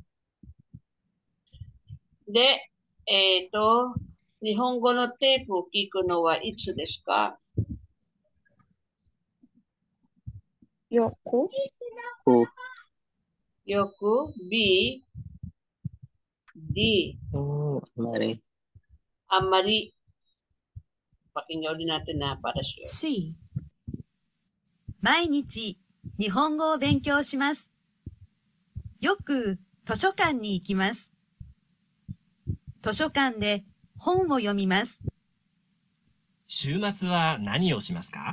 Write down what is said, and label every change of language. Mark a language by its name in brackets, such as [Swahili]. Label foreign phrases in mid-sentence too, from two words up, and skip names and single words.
[Japanese] で、日本語のテープを聞くのはいつですか？よく。よく。B。D。 [Filipino] あんまり。Pakinggan ulit natin na para sure. [Japanese] C. 毎日日本語を勉強します。よく図書館に行きます。図書館で本を読みます。週末は何をしますか？